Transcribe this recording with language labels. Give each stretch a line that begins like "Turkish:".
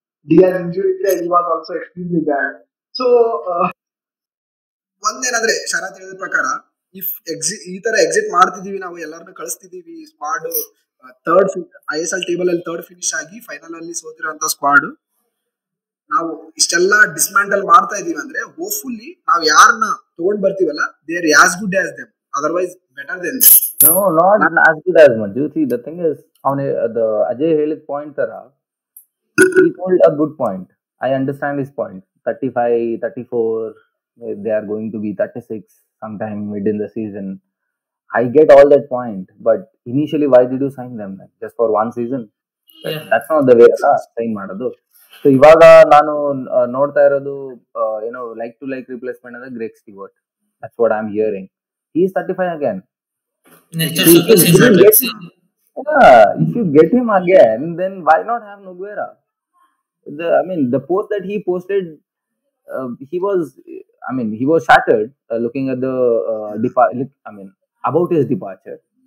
Kannada: ಡಿಯಾಸ್ injury ಇದ್ರೆ
English: He was also extremely bad.
Kannada: So ಒಂದೇನಂದ್ರೆ ಶರತ್ ಹೇಳಿದ ಪ್ರಕಾರ, ಇಫ್ ಈ ತರ ಎಕ್ಸಿಟ್ ಮಾಡ್ತಿದೀವಿ ನಾವು, ಎಲ್ಲರನ್ನ ಕಳಿಸ್ತಿದೀವಿ, ಸ್ಕ್ವಾಡ್ ಥರ್ಡ್ ISL ಟೇಬಲ್ ಅಲ್ಲಿ ಥರ್ಡ್ ಫಿನಿಶ್ ಆಗಿ ಫೈನಲ್ ಅಲ್ಲಿ ಸೋತಿರುವಂತ ಸ್ಕ್ವಾಡ್, ನಾವು ಇಷ್ಟೆಲ್ಲ ಡಿಸ್ಮ್ಯಾಂಟಲ್ ಮಾಡ್ತಾ ಇದೀವಿ ಅಂದ್ರೆ ಹೋಪ್ಫುಲ್ಲಿ ನಾವ್ ಯಾರನ್ನ ತಗೊಂಡ್ ಬರ್ತೀವಲ್ಲ
English: They are as good as them, otherwise better than them. No, not as good as Manju. See, the thing is, on the Ajay ಹೇಳಿದ point ತರ, he told a good point. I understand his point. 35, 34, they are going to be 36 sometime mid in the season. I get all that point, but initially, why did you sign them then? Just for one season? Yeah. That's not the way sign ಮಾಡೋದು.
Kannada: So ಇವಾಗ ನಾನು ನೋಡ್ತಾ ಇರೋದು
English: like to like replacement
Kannada: ಅಂದ್ರೆ Greg Stewart.
English: That's what I'm hearing. He is 35 again. Next If you season, get him, if you get him again, then why not have Nogueira? The post that he posted, he was shattered looking at the about his departure.